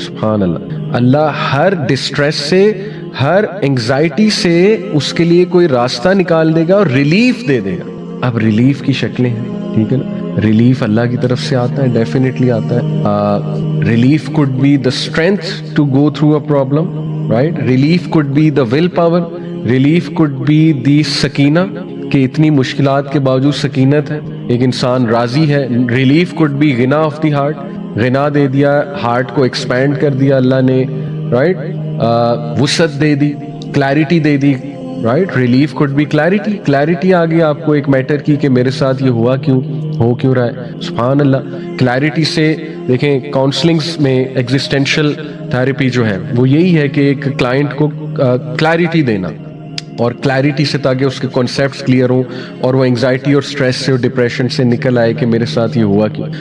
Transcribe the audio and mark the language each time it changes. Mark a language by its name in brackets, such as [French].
[Urdu] سبحان اللہ, اللہ ہر ڈسٹریس سے, ہر انگزائٹی سے اس کے لیے کوئی راستہ نکال دے گا اور ریلیف دے دے گا. اب ریلیف کی شکلیں ہیں, ٹھیک ہے نا, ریلیف اللہ کی طرف سے آتا ہے, ڈیفینیٹلی آتا ہے. [English] Relief could be the strength to go through a problem, right? Relief could be the [Urdu] willpower, relief could be the Sakina, کہ اتنی مشکلات کے باوجود سکینت ہے, ایک انسان راضی ہے. Relief [English] could be [Urdu] غنا of the heart, غنا دے دیا, ہارٹ کو ایکسپینڈ کر دیا اللہ نے, رائٹ, وسعت دے دی, clarity they the, right. [English] relief could be clarity, [Urdu] clarity آ گئی آپ کو ایک میٹر کی کہ میرے ساتھ یہ ہوا کیوں, ہو کیوں رہا ہے. سبحان اللہ. کلیرٹی سے دیکھیں کاؤنسلنگز میں ایگزسٹینشل تھراپی جو ہے وہ یہی ہے کہ ایک کلائنٹ کو کلیرٹی دینا, اور کلیرٹی سے تاکہ اس کے کانسیپٹس کلیئر ہوں اور وہ انگزائٹی اور سٹریس سے اور ڈپریشن سے نکل آئے کہ میرے ساتھ یہ ہوا کیوں.